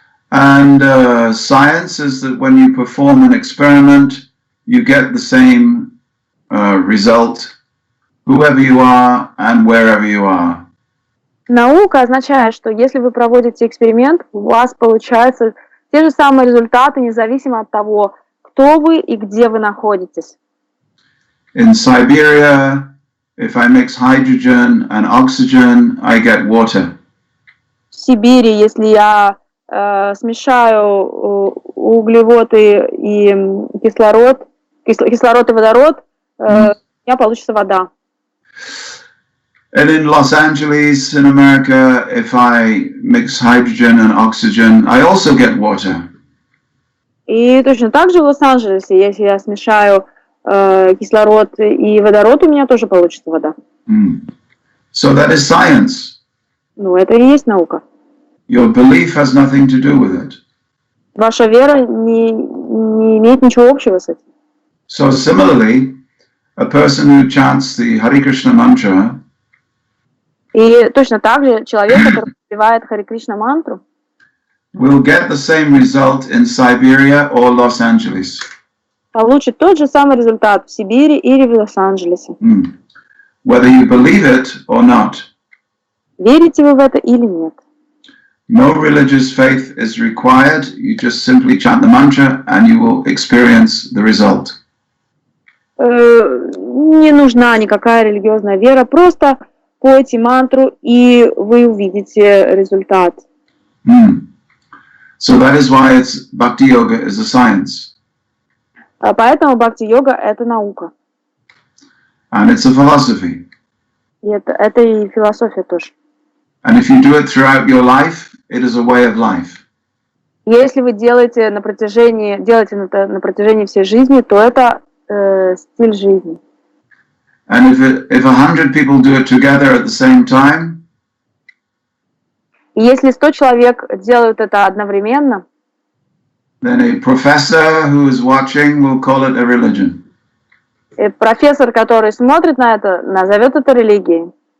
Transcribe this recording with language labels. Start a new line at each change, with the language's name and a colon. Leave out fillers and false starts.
English: And science is that when you perform an experiment, you get the same result, whoever you are and wherever you are.
Russian: Наука означает, что если вы проводите эксперимент, у вас получаются те же самые результаты, независимо от того, кто вы и где вы находитесь.
English: In Siberia, if I mix hydrogen and oxygen, I get water.
Russian: В Сибири, если я смешаю углеводы и кислород и водород, у меня получится вода.
English: And in Los Angeles, in America, if I mix hydrogen and oxygen, I also get water.
Russian: И точно так же в Лос-Анджелесе, если я смешаю кислород и водород, у меня тоже получится вода.
English: So that is science.
Russian: Ну, это и есть наука.
English: Your belief has nothing to do with it.
Russian: Ваша вера не имеет ничего общего с этим.
English: So similarly, a person who chants the Hare Krishna mantra
Russian: И точно так же человек, который впевает Харе Кришна мантру,
English: will get the same result in Siberia or Los Angeles.
Russian: Получит тот же самый результат в Сибири или в Лос-Анджелесе.
English: Whether you believe it or not.
Russian: Верите вы в это или нет?
English: No religious faith is required. You just simply chant the mantra and you will experience the result.
Russian: Не нужна никакая религиозная вера, просто пойте мантру, и вы увидите результат.
English: So that is why Bhakti Yoga is a science.
Russian: Поэтому бхакти-йога – это наука.
English: And it's a philosophy.
Russian: И это и философия тоже.
English: And if you do it throughout your life, it is a way of life.
Russian: Если вы делаете это на протяжении всей жизни, то это стиль жизни.
English: And if 100 people do it together at the same time,
Russian: И если 100 человек делают это одновременно,
English: then a professor who is watching will call it a religion.
Russian: Профессор, который смотрит на это, назовет это религией.